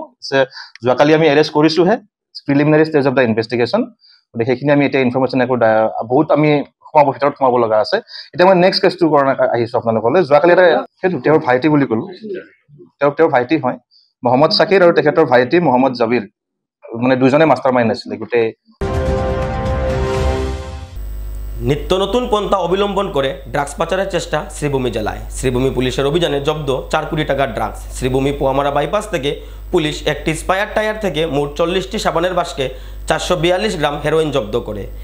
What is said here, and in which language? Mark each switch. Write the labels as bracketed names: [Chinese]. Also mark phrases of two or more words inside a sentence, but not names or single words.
[Assamese] যোৱাকালি আমি এৰেষ্ট কৰিছোহে, [English] preliminary stage of the investigation. [Assamese] গতিকে সেইখিনি আমি এতিয়া ইনফৰমেশ্যন একো বহুত আমি ভিতৰত সোমাব লগা আছে। এতিয়া মই নেক্সট কেছটোৰ কাৰণে আহিছো আপোনালোকলৈ। যোৱাকালি এটা সেইটো তেওঁৰ ভাইটি বুলি ক'লো, তেওঁৰ ভাইটি হয় মহম্মদ চাকিৰ, আৰু তেখেতৰ ভাইটি মহম্মদ জাবিৰ, মানে দুজনে [English] master mind [Assamese] আছিলে গোটেই। [Bangla] নিত্য নতুন পন্থা অবলম্বন করে ড্রাগস পাচারের চেষ্টা শ্রীভূমি জেলায়। শ্রীভূমি পুলিশের অভিযানে জব্দ 4 কোটি টাকার ড্রাগস। শ্রীভূমি পোয়ামারা বাইপাস থেকে পুলিশ একটি স্পায়ার টায়ার থেকে মোট 40টি সাবানের বাক্সে 442 গ্রাম হেরোইন জব্দ করে।